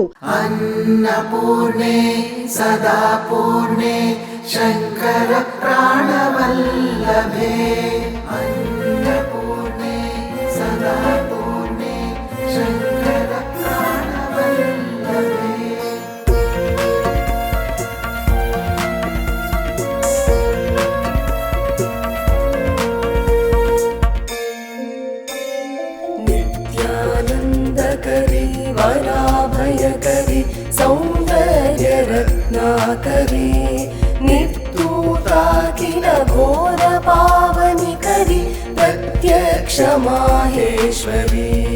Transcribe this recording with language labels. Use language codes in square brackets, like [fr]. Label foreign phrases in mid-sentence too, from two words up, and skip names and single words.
[sa] అన్నపూర్ణే సదా పూర్ణే శంకర ప్రాణవల్లభే. అన్నపూర్ణే సదా పూర్ణే శంకర ప్రాణవల్లభే. नित्यानन्दकरी वराभयकरी सौन्दर्य रत्नाकरी निर्धूताखिल घोर पावनिकरी प्रत्यक्ष माहेश्वरी